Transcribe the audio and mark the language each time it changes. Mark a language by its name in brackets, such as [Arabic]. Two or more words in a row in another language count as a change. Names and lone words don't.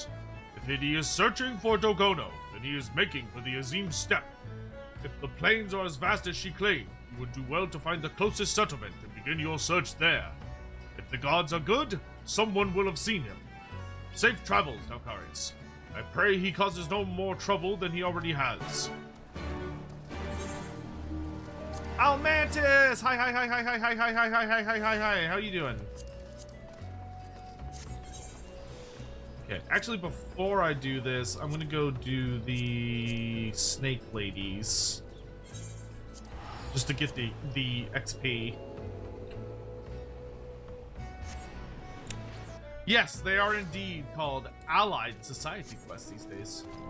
[English] If he is searching for Dorgono, then he is making for the Azim Steppe. If the plains are as vast as she claimed, you would do well to find the closest settlement and begin your search there. If the gods are good, someone will have seen him. Safe travels, Alcarius. I pray he causes no more trouble than he already has. Almantis! Hi, hi, hi, hi, hi, hi, hi, hi, hi, hi, hi, hi, hi. How you doing? Okay, actually, before I do this, I'm gonna go do the snake ladies. Just to get the XP. Yes, they are indeed called Allied Society quests these days.